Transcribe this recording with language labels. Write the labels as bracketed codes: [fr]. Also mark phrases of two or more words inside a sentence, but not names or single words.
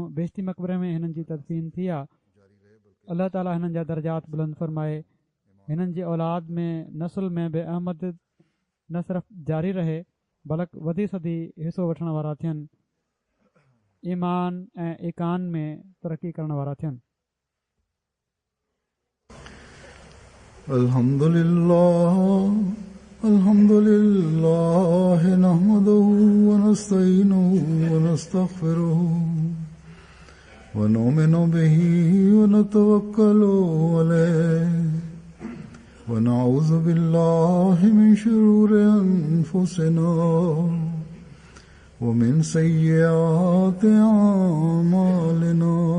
[sd] बेश्ती मक़बरे में हिननि जी तदफ़ीन थी आहे। अलाह ताला हिननि जा दर्जात बुलंद फ़रमाए। हिननि जी औलाद में नसुल में बि अहमद न सिर्फ़ु जारी रहे बल्कि वधी सदी हिसो वठण वारा थियनि। ईमान ऐं इकान में तरक़ी करण वारा थियनि। [ar] الحمد لله نحمده ونستعينه ونستغفره ونؤمن به ونتوكل عليه ونعوذ بالله من شرور أنفسنا ومن سيئات أعمالنا